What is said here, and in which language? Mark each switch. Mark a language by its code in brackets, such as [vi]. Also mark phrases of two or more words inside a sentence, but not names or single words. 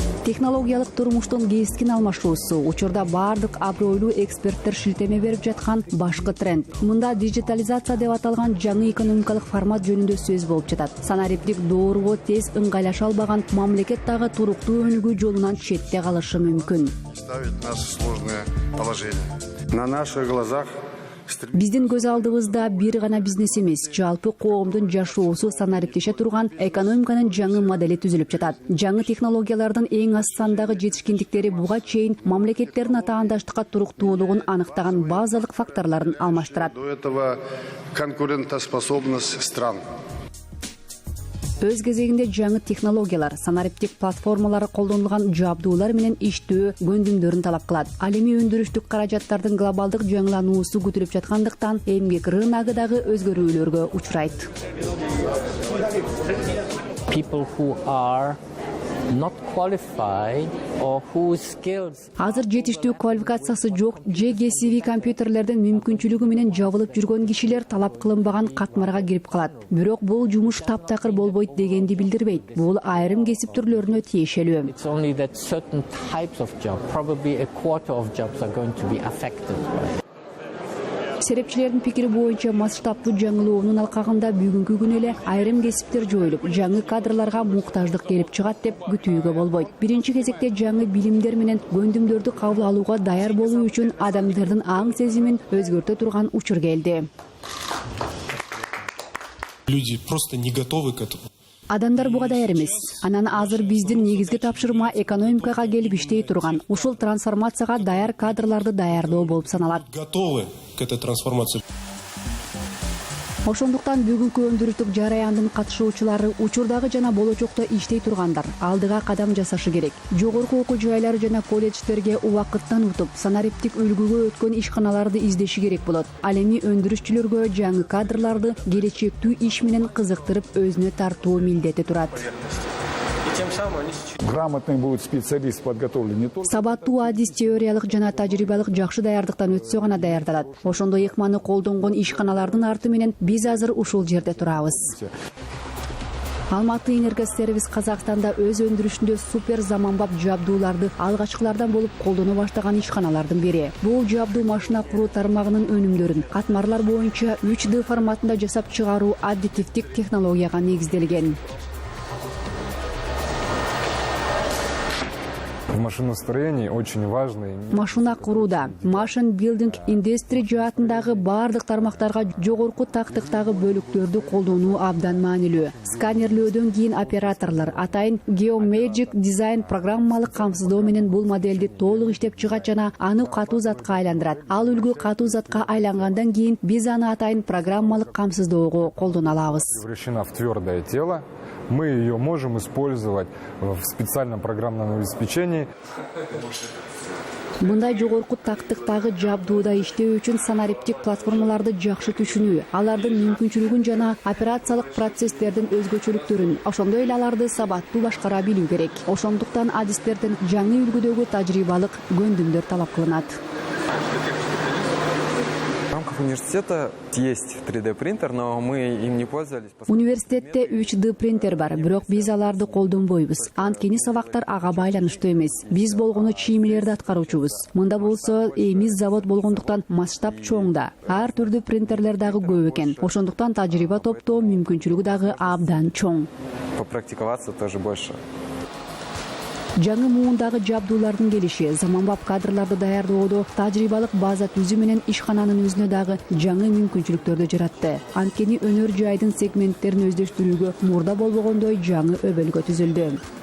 [ky] технологиялык турмуштун кескин алмашуусу учурда бардык абройлуу эксперттер шилтеме берип жаткан башкы тренд. Мында дижитализация деп аталган жаңы экономикалык формат жөнүндө сөз болуп жатат. Санариптик дооруго тез ыңгайлаша албаган мамлекет дагы туруктуу өнүгүү жолунан четте калышы мүмкүн. [ru] Ставит нас в сложное положение. На наших глазах [ky] Биздин көз алдыбызда бир гана бизнес эмес, жалпы коомдун жашоосу санариптеше турган экономиканын жаңы модели түзүлүп жатат. Жаңы технологиялардын эң аз сандагы жетишкендиктери буга чейин мамлекеттердин атаандаштыкка туруктуулугун аныктаган базалык факторлорун алмаштырат. [ru] до этого конкурентоспособность стран. [ky] Өз кезегинде жаңы технологиялар, санариптик платформалары колдонулган жабдуулар менен иштөө көндүмдөрүн талап кылат. Ал эми өндүрүштүк каражаттардын глобалдык жаңылануусу күтүлүп жаткандыктан эмгек рыногу дагы өзгөрүүлөргө учурайт. [en] People who are not qualified or whose skills [ky] Азыр жетиштүү квалификациясы жок же кесиби компьютерлердин мүмкүнчүлүгү менен жабылып жүргөн кишилер талап кылынбаган катмарга кирип калат. Бирок бул жумуш таптакыр болбойт дегенди билдирбейт. Бул айрым кесип түрлөрүнө тиешелүү. [en] it's only that certain types of job, probably a quarter of jobs are going to be affected by it. [ky] Серепчилердин пикири боюнча масштабтуу жаңылоонун алкагында бүгүнкү күнү эле айрым кесиптер жоюлуп, жаңы кадрларга муктаждык келип чыгат деп күтүүгө болбойт. Биринчи кезекте жаңы билимдер менен көндүмдөрдү кабыл алууга даяр болуу үчүн адамдардын аң сезимин өзгөртө турган учур келди. [ru] Люди просто не готовы к этому. [ky] Адамдар буга даяр эмес. Анан азыр биздин негизги тапшырма экономикага келип иштей турган, ушул трансформацияга даяр кадрларды даярдоо болуп саналат. [ru] Готовы к этой трансформации. [ky] Ошондуктан бүгүнкү өндүрүштүк жараяндын катышуучулары учурдагы жана болочокто иштей тургандар алдыга кадам жасашы керек. Жогорку окуу жайлары жана колледждерге убакыттан утуп, санариптик үлгүгө өткөн ишканаларды издеши керек болот. Ал эми өндүрүшчүлөргө жаңы кадрларды келечектүү иш менен кызыктырып өзүнө тартуу милдети турат. [ru] Грамотный будет специалист подготовлен не только [ky] Сабаттуу адис теориялык жана тажрыйбалык жакшы даярдыктан өтсө гана даярдалат. Ошондо ыкманы колдонгон ишканалардын арты менен биз азыр ушул жерде турабыз. Алматы энергосервис Казакстанда өз өндүрүшүндө супер заманбап жабдууларды алгачкылардан болуп колдоно баштаган ишканалардын бири. Бул жабдуу машина куруу тармагынын өнүмдөрүн катмарлар боюнча 3D форматында жасап чыгаруу аддитивдик технологияга негизделген. [ru] В машиностроении очень важный. [ky] Машина курууда [en] Machine Building Industry [ky] жаатындагы бардык тармактарга жогорку тактыктагы бөлүктөрдү колдонуу абдан маанилүү. Сканерлөөдөн кийин операторлор атайын Geomagic Design программалык камсыздоо менен бул модельди толук иштеп чыгат жана аны катуу затка айландырат. Ал үлгү катуу затка айлангандан кийин биз аны атайын программалык камсыздоого колдоно алабыз. [ru] Превращена в твердое тело. Мы ее можем использовать в специальном программном обеспечении. [ky] Мындай жогорку тактыктагы жабдууда иштөө үчүн санариптик платформаларды жакшы түшүнүү, алардын мүмкүнчүлүгүн жана операциялык процесстердин өзгөчөлүктөрүн, ошондой эле аларды сабаттуу башкара билүү керек. Ошондуктан адистердин жаңы үлгүдөгү тажрыйбалык көндүмдөр талап кылынат. [ru] В рамках университета есть 3D принтер, но мы им не пользовались. [ky] Университетте 3D принтер бар, бирок биз аларды колдонбойбуз. Анткени сабактар ага байланыштуу эмес. Биз болгону чийимлерди аткаруучубуз. Мында болсо эмиз завод болгондуктан масштаб чоң да. Ар түрдүү принтерлер дагы көп экен. Ошондуктан тажрыйба топтоо мүмкүнчүлүгү дагы абдан чоң. [ru] Попрактиковаться тоже больше. [ky] Жаңы муундагы жабдуулардын келиши, заманбап кадрларды даярдоодо тажрыйбалык база түзүү менен ишкананын өзүнө дагы жаңы мүмкүнчүлүктөрдү жаратты. Анткени өнөр жайдын сегменттерин өздөштүрүүгө мурда болбогондой жаңы өбөлгө түзүлдү.